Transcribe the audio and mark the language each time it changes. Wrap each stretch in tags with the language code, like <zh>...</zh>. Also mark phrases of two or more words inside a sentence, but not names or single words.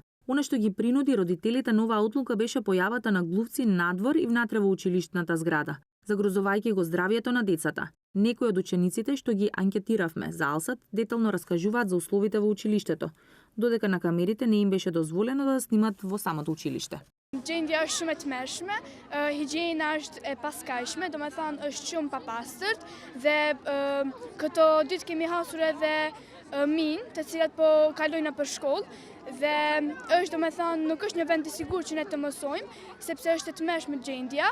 <mk>Она што ги принуди родителите на оваа одлука беше појавата на глувци надвор и внатре во училиштната зграда, загрозувајќи го здравјето на децата. Некои од учениците што ги анкетиравме за Алсат детално раскажуваат за условите во училиштето, додека на камерите не им беше дозволено да снимат во самото училиште.</mk> <sq>Gjendja është shumë e tmerrshme, higjiena është e paskajshme, domethënë është shumë papastërt dhe këto ditë kemi hasur edhe minë, të cilat po kalojnë për shkollë dhe është domethënë nuk është një vend i sigurt që ne të mësojmë, sepse është e tmerrshme gjendja.</sq>